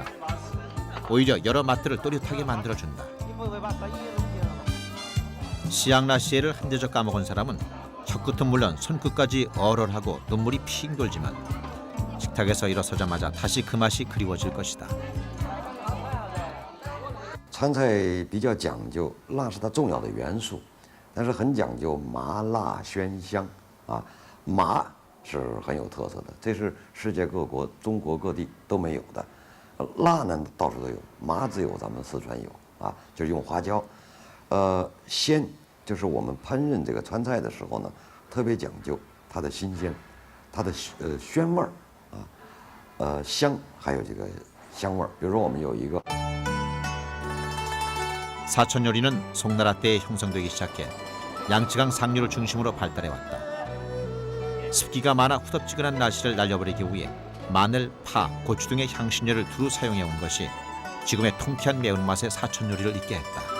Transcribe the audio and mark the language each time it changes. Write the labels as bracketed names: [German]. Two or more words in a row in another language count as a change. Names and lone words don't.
[Korean] 오히려 여러 맛들을 또렷하게 만들어준다. 시앙라시에를 한 대접 까먹은 사람은 혀끝은 물론 손끝까지 얼얼하고 눈물이 핑 돌지만 식탁에서 일어서자마자 다시 그 맛이 그리워질 것이다. [Chinese] 川菜比较讲究，辣是它重要的元素，但是很讲究麻辣鲜香啊，麻是很有特色的，这是世界各国、中国各地都没有的。辣呢到处都有，麻只有咱们四川有啊，就是用花椒。鲜就是我们烹饪这个川菜的时候呢，特别讲究它的新鲜，它的鲜味儿啊，香还有这个香味儿。比如说我们有一个。 [Korean] 사천 요리는 송나라 때에 형성되기 시작해 양쯔강 상류를 중심으로 발달해왔다. 습기가 많아 후덥지근한 날씨를 날려버리기 위해 마늘, 파, 고추 등의 향신료를 두루 사용해온 것이 지금의 통쾌한 매운맛의 사천 요리를 있게 했다.